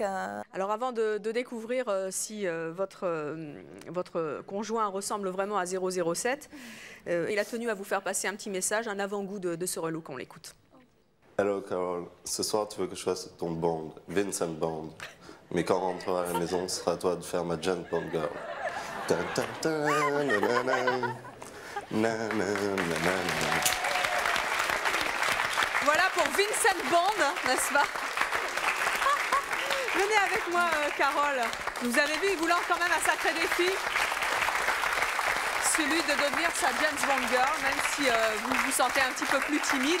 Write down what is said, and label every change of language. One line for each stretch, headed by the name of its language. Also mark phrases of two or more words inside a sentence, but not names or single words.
French: Alors avant de découvrir si votre conjoint ressemble vraiment à 007, il a tenu à vous faire passer un petit message, un avant-goût de ce relook. On l'écoute. Hello Carole, ce soir tu veux que je fasse ton Bond, Vincent Bond. Mais quand on rentrera à la maison, ce sera à toi de faire ma James Bond girl. Ta ta ta, na na na, na na na na. Voilà pour Vincent Bond, n'est-ce pas? Venez avec moi, Carole. Vous avez vu, il vous lance quand même un sacré défi. Celui de devenir sa James Bond girl, même si vous vous sentez un petit peu plus timide.